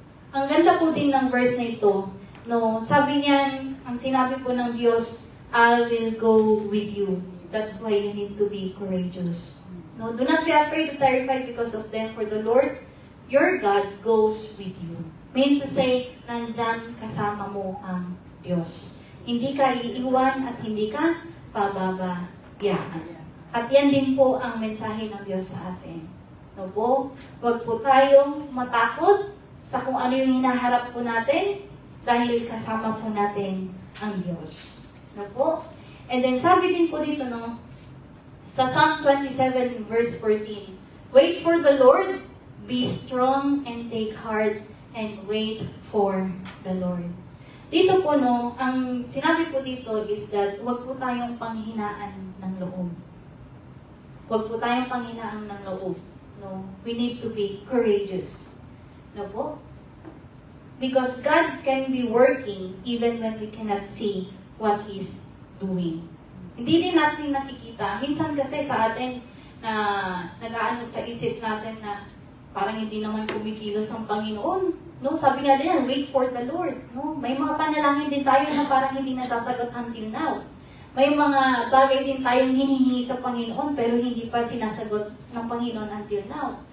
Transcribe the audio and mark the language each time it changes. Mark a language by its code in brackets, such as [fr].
[tl] Ang ganda po din ng verse na ito, no, sabi niyan, ang sinabi po ng Diyos, [en] I will go with you. That's why you need to be courageous. No, do not be afraid or terrified because of them, for the Lord, your God, goes with you. Mean to say, [tl] nandyan kasama mo ang Diyos. Hindi ka iiwan at hindi ka pababayaan. At yan din po ang mensahe ng Diyos sa atin. No po? Huwag po tayong matakot sa kung ano yung hinaharap po natin dahil kasama po natin ang Diyos. No po? [en] And then [tl] sabi din po dito, [en] no, sa Psalm 27 verse 14, wait for the Lord, be strong and take heart, and wait for the Lord. [tl] Dito po, no, ang sinabi po dito is that huwag po tayong panghinaan ng loob. Huwag po tayong panghinaan ng loob. No? [en] We need to be courageous. No po? Because God can be working even when we cannot see what He's doing. [tl] Hindi din natin nakikita. Minsan kasi sa atin na nag-aano sa isip natin na parang hindi naman kumikilos ang Panginoon. No, sabi nga din, [en] wait for the Lord. [tl] No, may mga panalangin din tayo na parang hindi nasasagot until now. May mga bagay din tayong hinihingi sa Panginoon pero hindi pa sinasagot ng Panginoon until now.